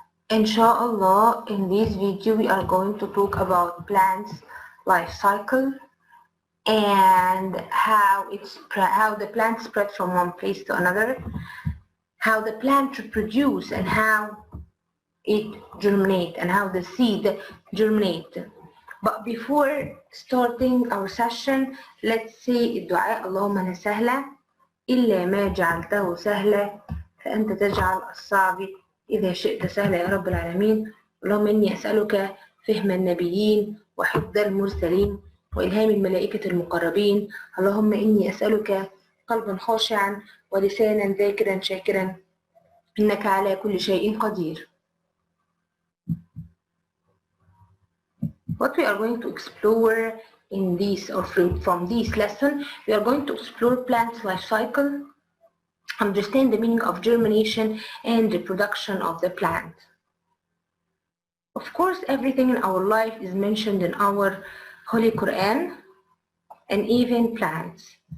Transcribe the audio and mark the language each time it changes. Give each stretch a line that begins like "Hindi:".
English: Inshallah, in this video we are going to talk about plants life cycle and how the plant spread from one place to another, how the plant reproduce and how it germinate and how the seed germinate. But before starting our session, let's say
Arabic: الدعاء اللهم لا سهل إلا ما جعلته سهلا فأنت تجعل الصعب إذا شئت سهلا يا رب العالمين. اللهم إني أسألك فهم النبيين وحفظ المرسلين وإلهام الملائكة المقربين. اللهم إني أسألك قلبا خاشعا ولسانا ذاكرا شاكرا إنك على كل شيء قدير.
English: What we are going to explore in this or from this lesson, we are going to explore plants life cycle, understand the meaning of germination and reproduction of the plant. Of course, everything in our life is mentioned in our Holy Quran, and even plants.